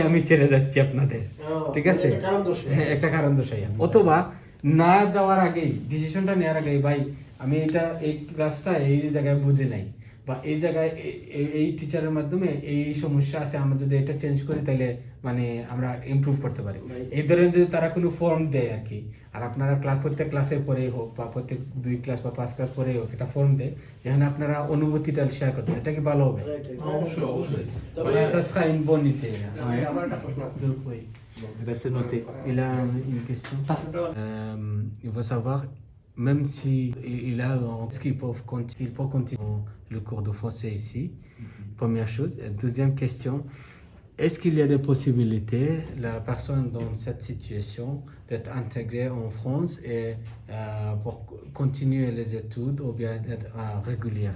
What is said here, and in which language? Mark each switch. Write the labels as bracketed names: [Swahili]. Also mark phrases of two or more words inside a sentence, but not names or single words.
[Bangla] আমি ছেড়ে যাচ্ছি আপনাদের ঠিক আছে হ্যাঁ একটা কারণ দর্শাই অথবা না যাওয়ার আগেই ডিসিশনটা নেওয়ার আগেই ভাই আমি এই ক্লাসটা এই জায়গায় বুঝে নাই বা এই জায়গায় এই টিচারের মাধ্যমে এই সমস্যা আছে আমরা যদি এটা চেঞ্জ করি তাহলে মানে আমরা ইমপ্রুভ করতে পারি এই ধরনের যদি তারা কোনো ফর্ম দেয় আর কি আর আপনারা প্রত্যেক ক্লাসের পরেই হোক বা প্রত্যেক 2 ক্লাস বা 5 ক্লাস পরেই হোক একটা ফর্ম দেয় যেখানে আপনারা অনুভূতিটা শেয়ার করতে এটা কি ভালো হবে অবশ্যই [French] মানে ça sera une bonne idée. [Bangla] আমার একটা প্রশ্ন আছে [French] Oui. C'est noté. Il a une question. Il faut savoir, même si il a, est-ce qu'il peut continuer le cours de français ici? Première chose. Et deuxième question, est-ce qu'il y a des possibilités, la personne dans cette situation, d'être intégrée en France et pour continuer les études ou bien d'être régulière?